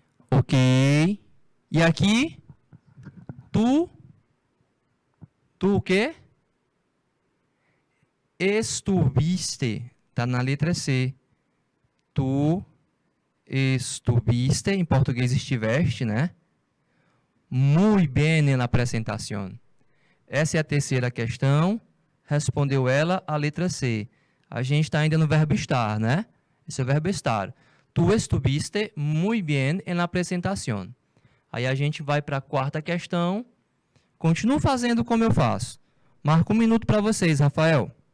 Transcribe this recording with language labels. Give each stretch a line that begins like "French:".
Portuguese: Ok. E aqui, tu o quê? Estuviste. Tá na letra C.
Spanish: Tu estuviste,
Portuguese: em português estiveste, né?
Spanish: Muy bien en la presentación.
Portuguese: Essa é a terceira questão. Respondeu ela a letra C. A gente está ainda no verbo estar, né? Esse é o verbo estar.
Spanish: Tu estuviste muy bien en la presentación.
Portuguese: Aí a gente vai para a quarta questão. Continuo fazendo como eu faço. Marco um minuto para vocês, Rafael.